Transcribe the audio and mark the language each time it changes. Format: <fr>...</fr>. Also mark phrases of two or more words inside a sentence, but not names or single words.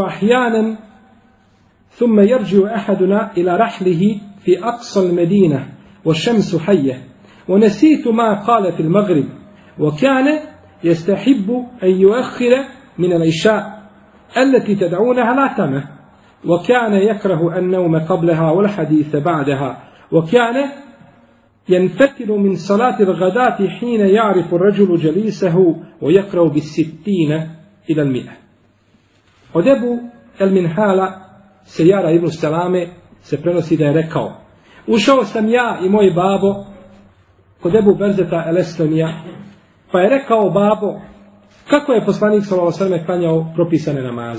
<ar>أحيانا، ثم يرجع أحدنا إلى رحله في أقصى المدينة والشمس حية، ونسيت ما قال في المغرب، وكان يستحب أن يؤخر من العشاء التي تدعونها العتمة، وكان يكره النوم قبلها والحديث بعدها، وكان ينفتل من صلاة الغداة حين يعرف الرجل جليسه ويقرأ بالستين إلى 100.</ar> <bs>Od Ebu el Minhala Sejara ibn Selame se prenosi da je rekao: ušao sam ja i moj babo kod Ebu Berzeta el-Eslemija, pa je rekao babo: kako je poslanik</bs> <ar>صلى الله عليه وسلم</ar> <bs>klanjao propisane namaze?</bs>